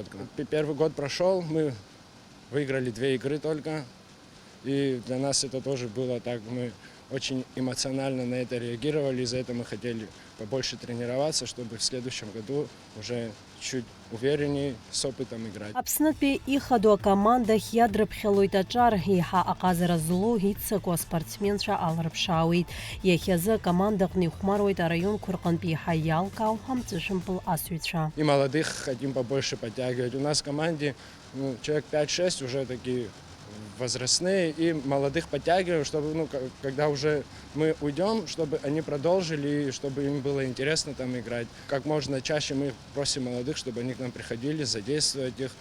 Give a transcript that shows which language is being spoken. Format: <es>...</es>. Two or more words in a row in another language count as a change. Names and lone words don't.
<ru>Первый год прошел, мы выиграли 2 игры только, и для нас это тоже было так, мы очень эмоционально на это реагировали, из-за этого мы хотели побольше тренироваться, чтобы в следующем году уже чуть увереннее, с опытом играть.</ru> <ab>Аԥснытәи ихадоу акомандахь иадрыԥхьалоит аҿар, еиҳа аҟазара злоу иццакуа аспортсменцәа алрыԥшаауеит. Иахьазы акомандаҟны ихәмаруеит араионқәа рҟынтә еиҳа иалкаау амҵәышәымпыл асыҩцәа.</ab> <ru>И молодых хотим побольше подтягивать. У нас в команде человек 5-6 уже такие возрастные, и молодых подтягиваем, чтобы, когда уже мы уйдем, чтобы они продолжили, чтобы им было интересно там играть. Как можно чаще мы просим молодых, чтобы они к нам приходили, задействовать их.</ru>